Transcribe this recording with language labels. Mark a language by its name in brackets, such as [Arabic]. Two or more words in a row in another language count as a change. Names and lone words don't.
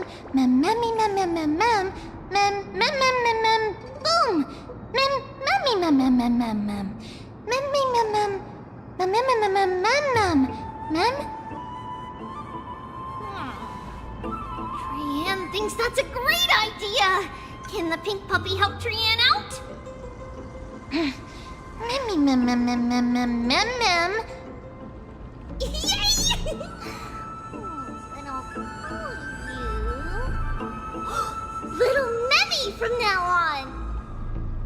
[English] Memmy, mem, mem, mem, mem. Mem, mem, mem, boom. Memmy, mem, mem, mem, mem, mem. Memmy, mem, mem. Mem, mem, mem, mem. Trian thinks that's a great idea. Can the pink puppy help Trian out? Memmy, mem, mem, mem, mem, mem, mem, mem. Yay! Then I'll call you Little Memmy from now on.